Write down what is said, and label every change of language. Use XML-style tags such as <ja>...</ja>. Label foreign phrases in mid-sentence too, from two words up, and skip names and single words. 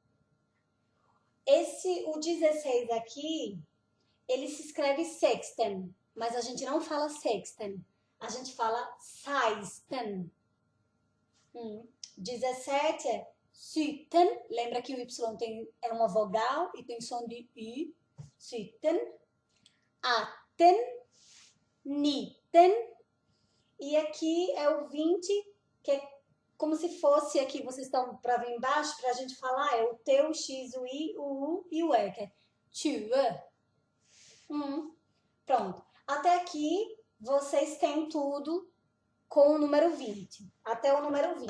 <pt>O 16 aqui, ele se escreve sexten, mas a gente não fala sexten, a gente fala seisten. 17 é sytten, lembra que o Y é uma vogal e tem som de I, sytten. 18, 19, e aqui é o 20, que é como se fosse aqui, vocês estão para ver embaixo, para a gente falar, é o T, o X, o I, o U e o E, que é 20. Pronto. Até aqui, vocês têm tudo com o número 20, até o número 20.</pt>